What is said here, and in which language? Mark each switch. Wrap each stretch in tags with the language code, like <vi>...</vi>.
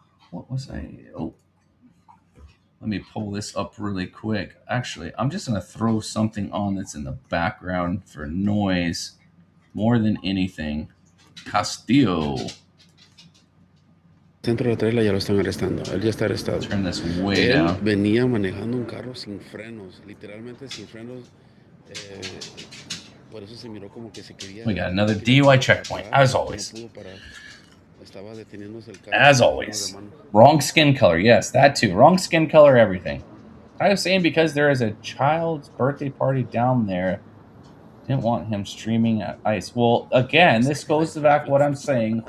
<en>What was let me pull this up really quick. Actually, I'm just going to throw something on that's in the background for noise more than anything. Castillo.</en> <es>Centro de Trela ya lo están arrestando. Él ya está arrestado.</es> <en>Turn this way</en> <es>Él</es> <en>down.</en> <es>venía manejando un carro sin frenos, literalmente sin frenos. Por eso se miró como que se quería.</es> <en>We got another DUI checkpoint, as always. As always. Wrong skin color. Yes, that too. Wrong skin color, everything. I was saying because there is a child's birthday party down there. Didn't want him streaming at ICE. Well, again, this goes to back what I'm saying.</en>